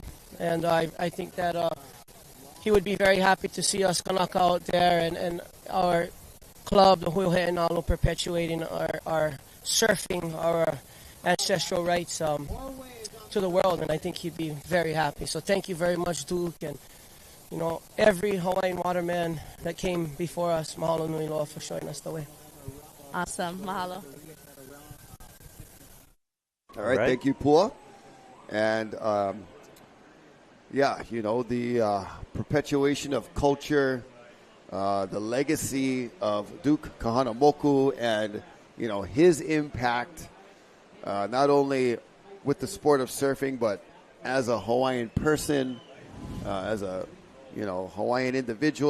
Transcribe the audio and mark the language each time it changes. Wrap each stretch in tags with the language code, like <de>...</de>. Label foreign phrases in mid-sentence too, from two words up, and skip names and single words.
<en>And I think that he would be very happy to see us kanaka out there and our club, the Hui Backdoor, perpetuating our surfing, our ancestral rights. to the world, and I think he'd be very happy. So thank you very much, Duke, and every Hawaiian waterman that came before us.</en> <haw>Mahalo nui loa</haw> <en>for showing us the way. Awesome. Mahalo. All right, thank you, Pua. And the perpetuation of culture, the legacy of Duke Kahanamoku, and his impact, not only with the sport of surfing, but as a Hawaiian person, as a Hawaiian individual.</en>